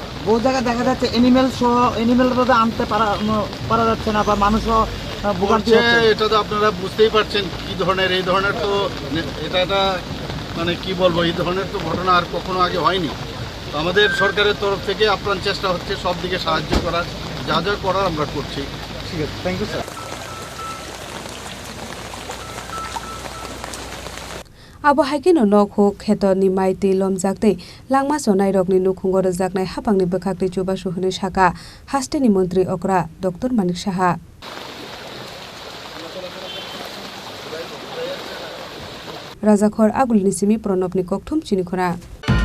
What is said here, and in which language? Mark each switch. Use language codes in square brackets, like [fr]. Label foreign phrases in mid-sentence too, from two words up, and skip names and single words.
[bn] বহু জায়গায় দেখা যাচ্ছে অ্যানিমেল আনতে পারা যাচ্ছে না বা মানুষও ভোগান্তি হচ্ছে এটা তো আপনারা বুঝতেই পারছেন কি ধরনের এই ধরনের তো এটা মানে কি বলবো এই ধরনের তো ঘটনা আর কখনো আগে হয়নি তো আমাদের সরকারের তরফ থেকে আপ্রাণ চেষ্টা হচ্ছে সব দিকে সাহায্য করার যা যা করার আমরা করছি ঠিক আছে [en] thank you sir [trp] abo haikino nokho kheto ni maiti lomjakte langma sonai rokni nukhungo rjaknai hapangni bkhakti chuba suhuni saka Hasteni Mantri Okra Dr. Manik Saha rajakhor agulni Simi pronobni kokthum Chini Khorang